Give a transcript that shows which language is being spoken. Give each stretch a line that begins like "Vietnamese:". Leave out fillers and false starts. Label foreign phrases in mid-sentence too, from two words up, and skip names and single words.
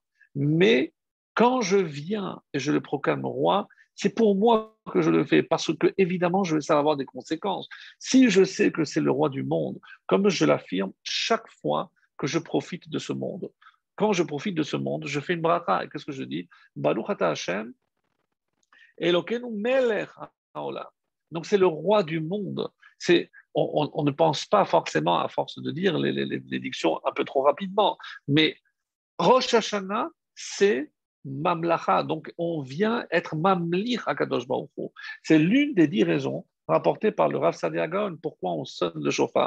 French: Mais quand je viens et je le proclame roi, c'est pour moi que je le fais, parce que, évidemment, je vais savoir des conséquences. Si je sais que c'est le roi du monde, comme je l'affirme chaque fois que je profite de ce monde, quand je profite de ce monde, je fais une bracha. Et qu'est-ce que je dis?
Hebrew: ברוך אתה ה', אלוקינו מלך העולם.
French: Donc c'est le roi du monde. On ne pense pas forcément, à force de dire les dictions un peu trop rapidement, mais Rosh Hashanah, c'est Mamlacha. Donc on vient être Mamlich à
Hebrew: קדוש ברוך הוא.
French: C'est l'une des 10 raisons rapportées par le Rav Saadia Gaon pourquoi on sonne le chauffard.